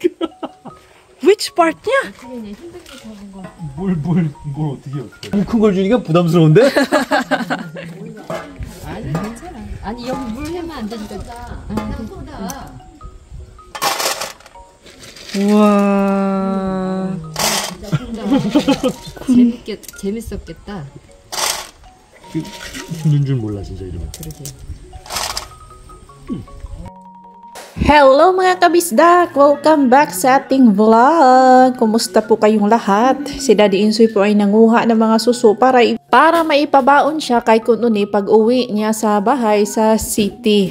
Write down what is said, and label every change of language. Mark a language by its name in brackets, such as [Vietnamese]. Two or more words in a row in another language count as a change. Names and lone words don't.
[English] Which part [Filipino] niya? [Korean] 뭘 어떻게 큰 걸 주니까 부담스러운데? 아니 괜찮아. 아니 여기 물 해면 안 되니까. 그냥 쏟아. 우와. 재밌었겠다. 힘든 줄 몰라 진짜 이러면. 그러게. [Filipino] Hello mga kabisdak! [English] Welcome back [Filipino] sa ating vlog! Kumusta po kayong lahat? Si Daddy Insoy po ay nanguha ng mga suso para maipabaon siya kay Kununi pag uwi niya sa bahay sa city.